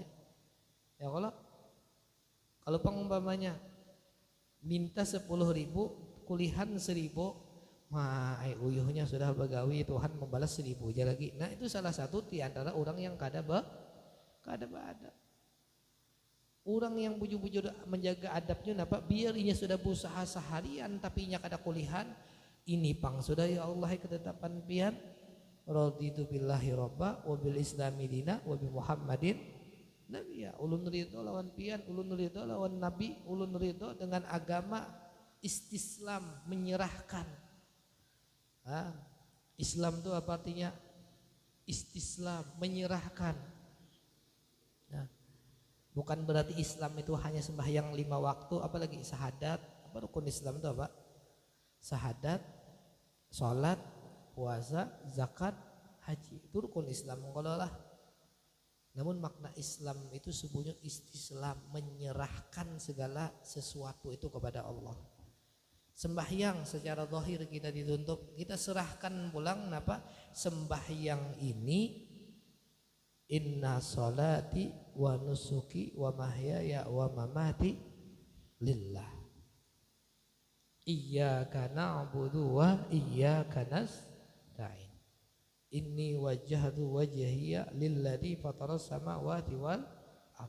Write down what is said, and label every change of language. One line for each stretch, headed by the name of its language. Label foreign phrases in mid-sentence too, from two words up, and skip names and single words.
Banjar: Ya kalau pengumpamanya minta 10.000, kulihan 1.000, uyuhnya sudah begawi, Tuhan membalas 1.000 aja lagi. Nah itu salah satu di antara orang yang kada beradab. Orang yang bujur-bujur menjaga adabnya napa? Biar inya sudah berusaha seharian tapi inya kada kulihan, ini pang sudah
Arabic: يا الله
Banjar: ketetapan pian.
Arabic: رضيت بالله ربا وبالإسلام دينا وبمحمد نبيا.
Banjar: Ulun ridho lawan pian, ulun ridho lawan nabi, ulun ridho dengan agama istislam, menyerahkan. Islam itu apa artinya? Istislam, menyerahkan. Nah, bukan berarti Islam itu hanya sembahyang 5 waktu, apalagi syahadat. Apa rukun Islam itu apa? Syahadat, sholat, puasa, zakat, haji, itu rukun Islam lah. Namun makna Islam itu sebenarnya istislam, menyerahkan segala sesuatu itu kepada Allah. Sembahyang secara zahir kita dituntut, kita serahkan pulang napa? Sembahyang ini
Arabic: إن صلاتي ونسكي ومحياي ومماتي لله. إياك نعبد وإياك نستعين. إني وجهت وجهي للذي فطر السماوات والأرض.